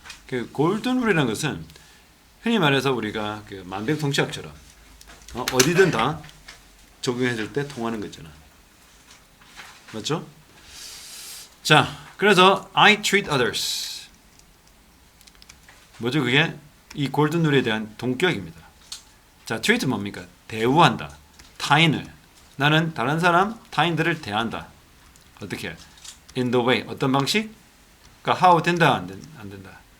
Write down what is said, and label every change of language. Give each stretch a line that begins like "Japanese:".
Korean: 그 골든 룰이라는 것은 흔히 말해서 우리가 그 만병통치약처럼 어디든 다 적용해줄 때 통하는 거 있잖아. 맞죠?
English: 자, 그래서 I treat others.
Korean: 뭐죠 그게? 이 골든 룰에 대한 동격입니다. 자, treat 뭡니까? 대우한다. 타인을. 나는 다른 사람, 타인들을 대한다. 어떻게?
English: In the way.
Korean: 어떤 방식? 그러니까 how 된다, 안 된다.